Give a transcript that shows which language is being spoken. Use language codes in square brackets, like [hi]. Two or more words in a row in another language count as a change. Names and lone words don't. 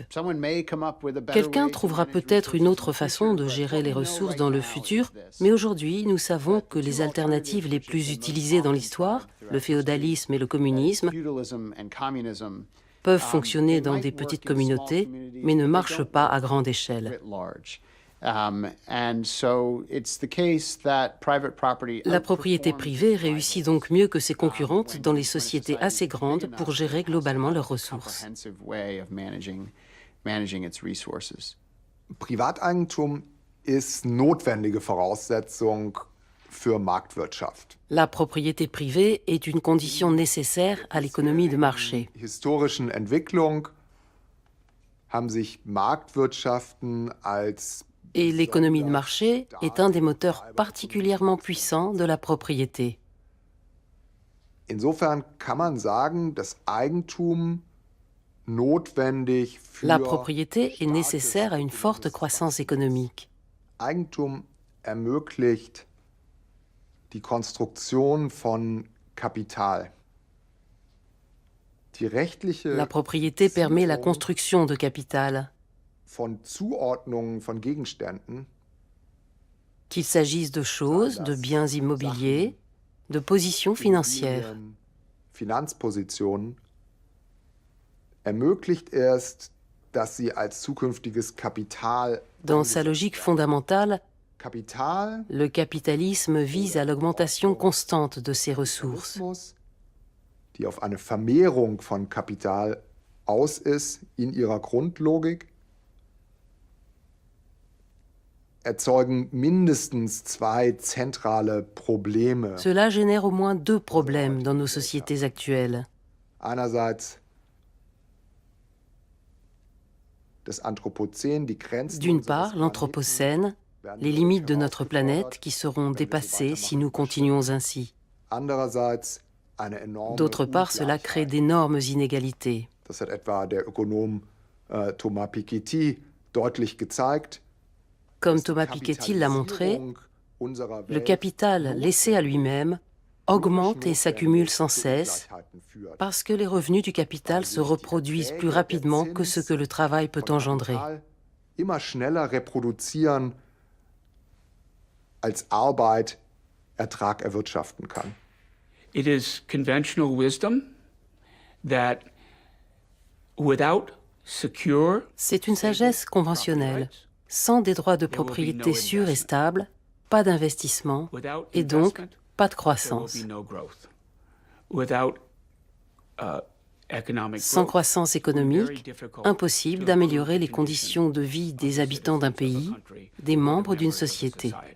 [fr] Quelqu'un trouvera peut-être une autre façon de gérer les ressources dans le futur, mais aujourd'hui, nous savons que les alternatives les plus utilisées dans l'histoire, le féodalisme et le communisme, peuvent fonctionner dans des petites communautés, mais ne marchent pas à grande échelle. La propriété privée réussit donc mieux que ses concurrentes dans les sociétés assez grandes pour gérer globalement leurs ressources. [de] Privateigentum ist notwendige Voraussetzung für Marktwirtschaft. [fr] La propriété privée est une condition nécessaire à l'économie de marché. [de] Historischen Entwicklung haben sich Marktwirtschaften als [fr] Et l'économie de marché est un des moteurs particulièrement puissants de la propriété. [de] Insofern kann man sagen, dass Eigentum notwendig für [fr] La propriété est nécessaire à une forte croissance économique. [de] Eigentum ermöglicht die Konstruktion von Kapital. Die rechtliche [fr] La propriété permet la construction de capital. [de] Von Zuordnungen von Gegenständen, [fr] qu'il s'agisse de choses, de biens immobiliers, de positions financières. [de] Finanzpositionen ermöglicht erst, dass sie als zukünftiges Kapital. [fr] Dans sa logique fondamentale, le capitalisme vise à l'augmentation constante de ses ressources. [de] Die auf eine Vermehrung von Kapital aus ist in ihrer Grundlogik. Erzeugen mindestens zwei zentrale Probleme. [fr] Cela génère au moins deux problèmes dans nos sociétés actuelles. [de] Einerseits das Anthropozän, die Grenzen. [fr] D'une part, l'Anthropocène, les limites de notre planète qui seront dépassées si nous continuons ainsi. [de] Andererseits eine enorme. [fr] D'autre part, cela crée d'énormes inégalités. [de] Das hat etwa der Ökonom Thomas Piketty deutlich gezeigt. [fr] Comme Thomas Piketty l'a montré, le capital laissé à lui-même augmente et s'accumule sans cesse parce que les revenus du capital se reproduisent plus rapidement que ce que le travail peut engendrer. [de] Immer schneller reproduzieren als Arbeit Ertrag erwirtschaften kann. [en] It is conventional wisdom that without secure. [fr] C'est une sagesse conventionnelle. Sans des droits de propriété sûrs et stables, pas d'investissement et donc pas de croissance. Sans croissance économique, impossible d'améliorer les conditions de vie des habitants d'un pays, des membres d'une société.